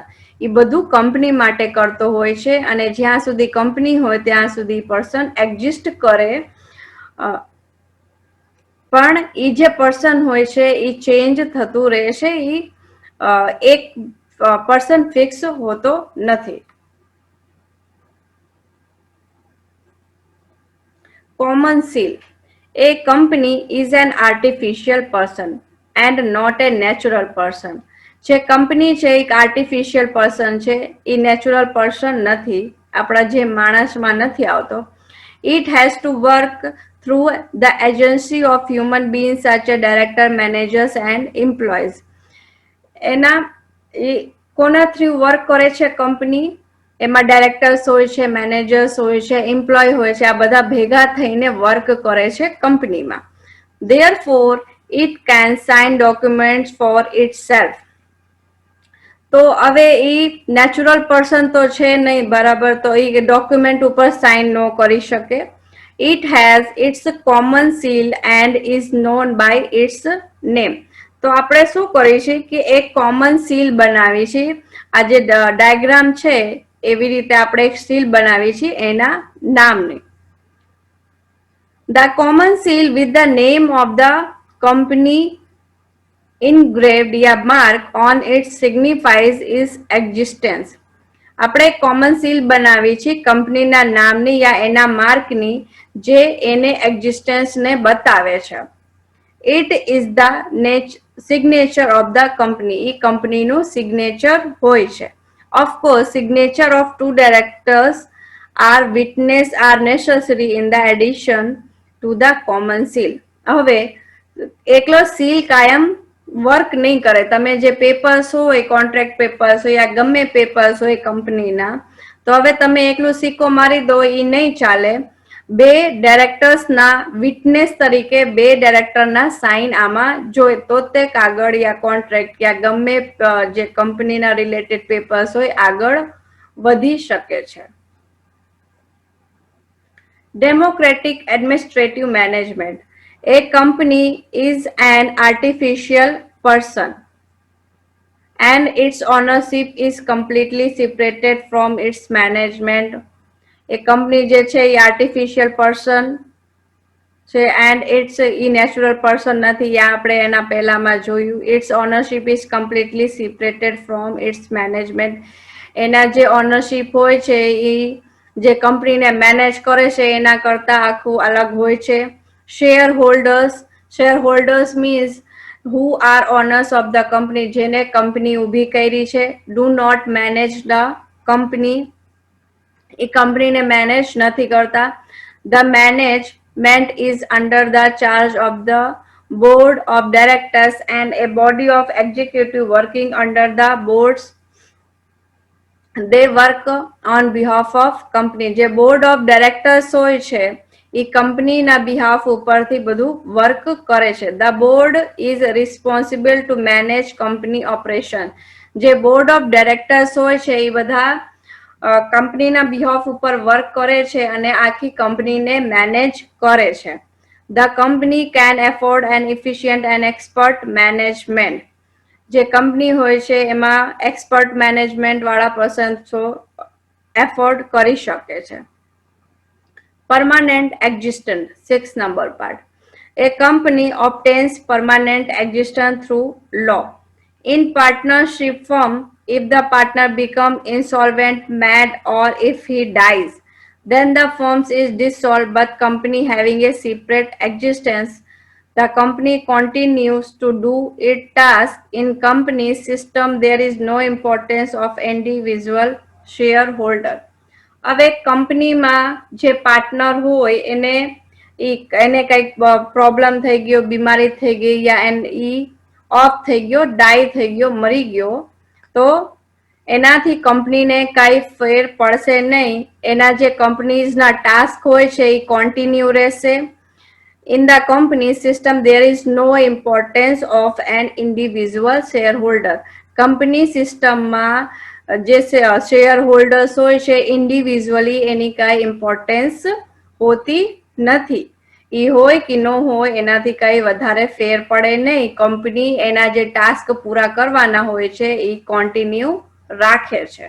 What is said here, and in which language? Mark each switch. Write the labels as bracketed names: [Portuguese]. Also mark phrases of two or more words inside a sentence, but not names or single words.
[Gujarati] એ બધું કંપની માટે કરતો હોય છે, અને જ્યાં સુધી કંપની હોય ત્યાં સુધી [English] person exist [Gujarati] કરે, પણ એ જે પર્સન હોય છે એ ચેન્જ થતું રહેશે, એ એક [English] person fix [Gujarati] હોતો નથી. [English] Common seal. A company is an artificial person and not a natural person. [Gujarati] જે કંપની છે એક [English] artificial person [Gujarati] છે, એ [English] natural person [Gujarati] નથી, આપણા જે માણસમાં નથી આવતો. [English] It has to work through the agency of human beings such as director, managers and employees. [Gujarati] એના કોના [English] through work [Gujarati] કરે છે કંપની? એમાં ડાયરેક્ટર્સ હોય છે, મેનેજર્સ હોય છે, એમ્પ્લોય હોય છે, આ બધા ભેગા થઈને વર્ક કરે છે કંપનીમાં. [English] Therefore, it can sign documents for itself. [Gujarati] તો હવે એ [English] natural person [Gujarati] તો છે નહીં, બરાબર, તો એ ડોક્યુમેન્ટ ઉપર સાઇન ન કરી શકે. [English] It has its common seal and is known by its name. [Gujarati] તો આપણે શું કરીએ છીએ કે એક [English] common seal [Gujarati] બનાવી છે. આ જે ડાયાગ્રામ છે એવી રીતે આપણે એક સીલ બનાવી છે એના નામની. [English] The common seal with the name of the company engraved या mark on it signifies its existence. [Gujarati] આપણે [English] common seal [Gujarati] બનાવી છે કંપનીના નામની યા એના માર્કની, જે એને એક્ઝિસ્ટન્સને બતાવે છે. [English] It is the signature of the company. [Gujarati] એ કંપનીનું સિગ્નેચર હોય છે. [English] Of course, signature of two directors are witness are necessary in the addition to the common seal. [Gujarati] હવે એકલો સીલ કાયમ વર્ક નહીં કરે. તમે જે પેપર્સ હોય, [English] contract papers [Gujarati] હોય યા ગમે પેપર્સ હોય કંપનીના, તો હવે તમે એકલું સિક્કો મારી દો એ નહીં ચાલે. બે ડાયરેક્ટર્સના વિટનેસ તરીકે બે ડાયરેક્ટરના સાઇન આમાં જોઈએ તો તે કાગળ યા કોન્ટ્રાક્ટ યા ગમે જે કંપનીના [English] related papers [Gujarati] હોય આગળ વધી શકે છે. [English] Democratic administrative management. A company is an artificial person and its ownership is completely separated from its management. A company [Gujarati] જે છે એ [English] artificial person છે and it's એ natural person નથી. [Gujarati] આ આપણે એના પહેલામાં જોયું. [English] Its ownership is completely separated from its management. [Gujarati] એના જે ઓનરશિપ હોય છે એ જે કંપનીને મેનેજ કરે છે એના કરતા આખું અલગ હોય છે. [English] shareholders means who are owners of the company, [Gujarati] જેને કંપની ઊભી કરી છે. [English] Do not manage the company, [Gujarati] એ કંપનીને મેનેજ નથી કરતા. [English] The management is under the charge of the board of directors and a body of executive working under the boards. They work on behalf of company. [Gujarati] જે [English] board of directors [Gujarati] હોય છે એ કંપનીના બિહાફ ઉપરથી બધું વર્ક કરે છે. [English] The board is responsible to manage company operation. [Gujarati] જે [English] board of directors [Gujarati] હોય છે એ બધા કંપનીના બિહાફ ઉપર વર્ક કરે છે અને આખી કંપનીને મેનેજ કરે છે. [English] The company can afford an efficient and expert management. [Gujarati] જે કંપની હોય છે એમાં [English] expert management [Gujarati] વાળા પર્સન એફોર્ડ કરી શકે છે. [English] Permanent existence, 6 number part. A company obtains permanent existence through law. In partnership firm, if the partner becomes insolvent, mad, or if he dies, then the firm is dissolved, but company having a separate existence, the company continues to do its task. In company system, there is no importance of individual shareholder. [Gujarati] હવે કંપનીમાં જે પાર્ટનર હોય એને કંઈક પ્રોબ્લેમ થઈ ગયો, બીમારી થઈ ગઈ યા ઈ ઓફ થઈ ગયો, ડાય થઈ ગયો, મરી ગયો, તો એનાથી કંપનીને કાંઈ ફેર પડશે નહીં. એના જે કંપનીઝના ટાસ્ક હોય છે એ કોન્ટિન્યુ રહેશે. [English] In the company system, there is no importance of an individual shareholder. [Gujarati] કંપની સિસ્ટમમાં જે [English] shareholders [Gujarati] હોય છે ઇન્ડિવિજ્યુઅલી એની કાંઈ ઇમ્પોર્ટન્સ હોતી નથી. એ હોય કે ન હોય એનાથી કાંઈ વધારે ફેર પડે નહીં. કંપની એના જે ટાસ્ક પૂરા કરવાના હોય છે એ કોન્ટિન્યુ રાખે છે.